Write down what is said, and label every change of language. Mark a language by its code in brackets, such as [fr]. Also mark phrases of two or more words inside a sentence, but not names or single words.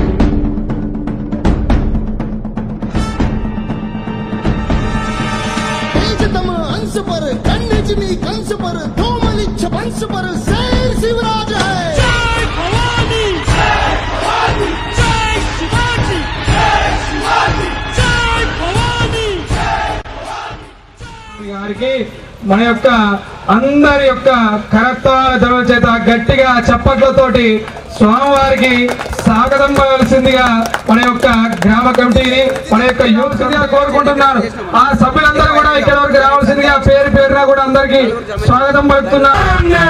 [hi] तेजतम अंश पर कन्यजनी कंस पर धूमलिच्छ वंश पर शेर शिवराज है। जय भवानी जय भवानी जय शिवाजी जय शिवाजी जय भवानी [te] గారికి మన యొక్క అందరి యొక్క కరతాళ ధ్వనుల చేత గట్టిగా చప్పట్లతోటి స్వామివారికి స్వాగతం పలవలసిందిగా మన యొక్క గ్రామ కమిటీని మన యొక్క యూత్ కోరుకుంటున్నాను. ఆ సభ్యులందరూ కూడా ఇక్కడ వరకు రావాల్సిందిగా పేరు పేరున కూడా అందరికి స్వాగతం పలుకుతున్నాను.